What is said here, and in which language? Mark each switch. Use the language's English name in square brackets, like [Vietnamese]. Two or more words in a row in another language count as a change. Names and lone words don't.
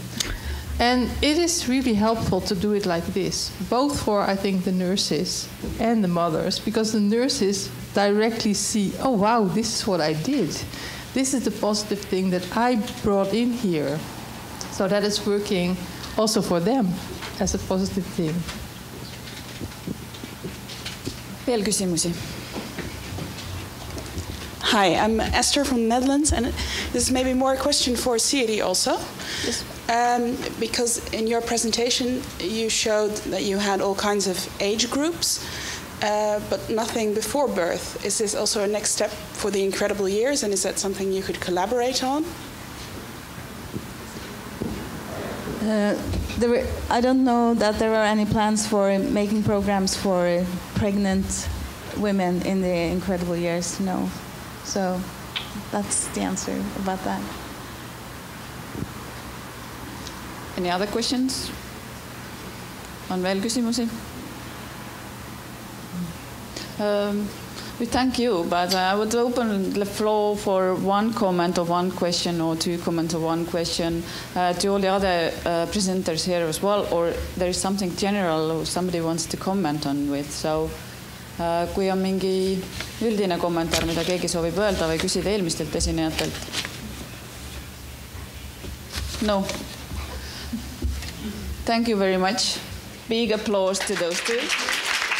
[English] And it is really helpful to do it like this, both for, I think, the nurses and the mothers, because the nurses directly see, oh, wow, this is what I did. This is the positive thing that I brought in here. So that is working also for them as a positive thing. [Estonian] Veel küsimusi? [English] Hi, I'm Esther from the Netherlands, and this is maybe more a question for Siri also. Yes. Because in your presentation you showed that you had all kinds of age groups, but nothing before birth. Is this also a next step for the incredible years, and is that something you could collaborate on? I don't know that there are any plans for making programs for pregnant women in the incredible years, no. So that's the answer about that. Any other questions? [Estonian] On veel küsimusi? [English] We thank you, but I would open the floor for one comment or one question, or two comments or one question to all the other presenters here as well, or there is something general somebody wants to comment on with. [Estonian] So kui on mingi üldine kommentaar, mida keegi soovib öelda või küsida eelmistelt esinejatelt? [English] No. Thank you very much. Big applause to those two.